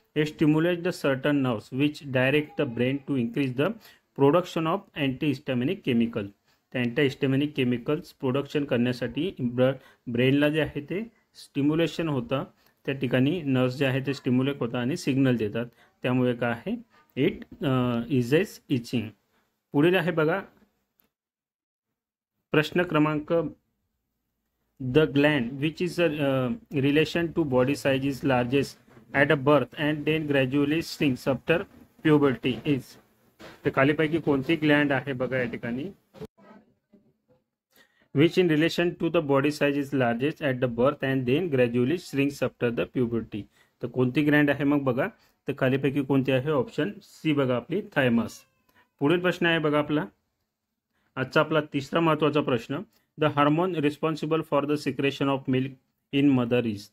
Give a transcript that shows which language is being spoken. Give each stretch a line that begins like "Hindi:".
English: हे stimulate the certain nerves which direct the brain to increase the production of antihistaminic chemical.
Marathi: त्या अँटीहिस्टॅमिनिक chemicals production करण्यासाठी ब्रेनला जे आहे ते स्टिम्युलेशन होतं. त्या ठिकाणी नर्व्स जे आहे ते स्टिम्युलेट होतात आणि सिग्नल देतात. त्यामुळे काय आहे इट इजेस इचिंग.
English: पुढील आहे बघा प्रश्न क्रमांक the gland which is a relation to body size is largest at a birth and then gradually shrinks after puberty is.
Marathi: तर खालीपैकी कोणती ग्लँड आहे बघा या ठिकाणी.
English: which in relation to the body size is largest at the birth and then gradually shrinks after the puberty.
Marathi: तर कोणती Gland आहे मग बघा. तर खालीपैकी कोणती आहे ऑप्शन सी बघा आपली थायमस. पुढील प्रश्न आहे बघा आपला आजचा आपला तिसरा महत्त्वाचा प्रश्न.
English: The hormone responsible for the secretion of milk in mother is.